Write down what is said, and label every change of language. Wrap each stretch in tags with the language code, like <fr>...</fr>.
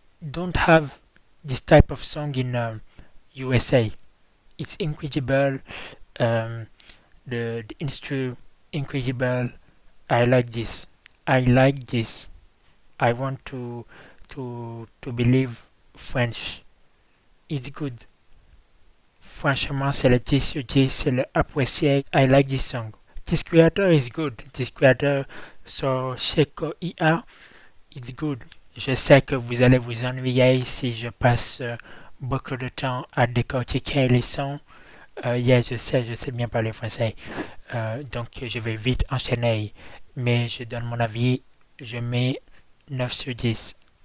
<en>Don't have this type of song in USA. It's incredible. Um, the instru incredible. I like this. I like this. I want to believe French. It's good.</en> <fr>Franchement, c'est le 10 sur 10, c'est le apprécié.</fr> <en>I like this song. This creator is good. This creator, so Sheko IA, it's good.</en> <fr>Je sais que vous allez vous ennuyer si je passe beaucoup de temps à décortiquer les sons. Yeah, je sais bien parler français. Donc je vais vite enchaîner. Mais je donne mon avis, je mets 9 sur 10.</fr>